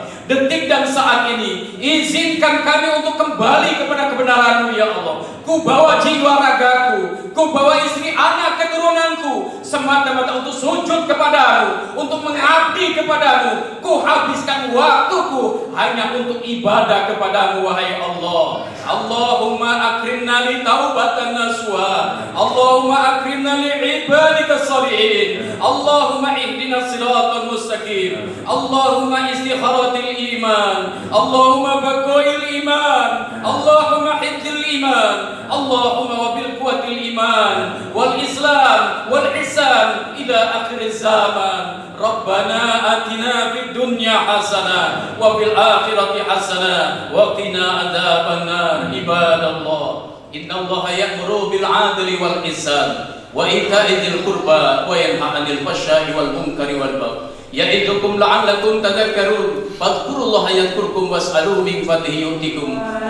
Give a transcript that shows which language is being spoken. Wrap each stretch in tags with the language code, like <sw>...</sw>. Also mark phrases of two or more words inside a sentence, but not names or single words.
<id>Detik dan saat ini, izinkan kami untuk kembali kepada kebenaran-Mu</id> <ar>يا الله.</ar> <id>Ku bawa jiwa ragaku, ku bawa istri anak keturunanku semata-mata untuk sujud kepadamu, untuk mengabdi kepadamu. Ku habiskan waktuku hanya untuk ibadah kepadamu wahai Allah.</id> <ar>اللهم أكرمنا لي توبة نصوحا، اللهم أكرمنا لي عبادك الصالحين, اللهم اهدنا الصراط المستقيم، اللهم استخارة الإيمان، اللهم بقاء الإيمان، اللهم حفظ الإيمان، اللهم وبالقوة الإيمان والإسلام والإحسان إلى آخر الزمان. ربنا آتنا في الدنيا حسنة وفي الآخرة حسنة وقنا عذاب النار. عباد الله، إن الله يأمر بالعدل والإحسان وإيتاء ذي القربى وينهى عن الفحشاء والمنكر والبغي يعظكم لعلكم تذكرون. فاذكروا الله يذكركم واسألوه من فضله يؤتكم.</ar>